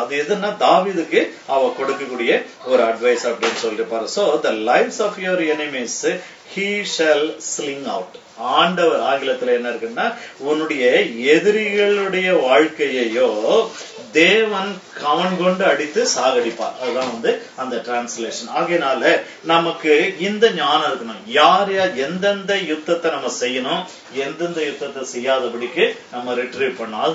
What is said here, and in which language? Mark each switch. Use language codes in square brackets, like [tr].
[ta] அது எதுன்னா தாவீதுக்கு அவ கொடுக்கக்கூடிய ஒரு அட்வைஸ் அப்படின்னு சொல்லிட்டு பாரு. [en] So the lives of your enemies he shall sling out. [ta] ஆண்டவர் ஆங்கிலத்துல என்ன இருக்குன்னா, உன்னுடைய எதிரிகளுடைய வாழ்க்கையையோ தேவன் கவன் கொண்டு அடித்து சாகடிப்பார். அதுதான் அந்த டிரான்ஸ்லேஷன். ஆகையினால நமக்கு இந்த ஞானம் இருக்கணும், யார் எந்தெந்த யுத்தத்தை நம்ம செய்யணும், எந்தெந்த யுத்தத்தை செய்யாதபடிக்கு நம்ம ரிட்ரீவ் பண்ணணும்.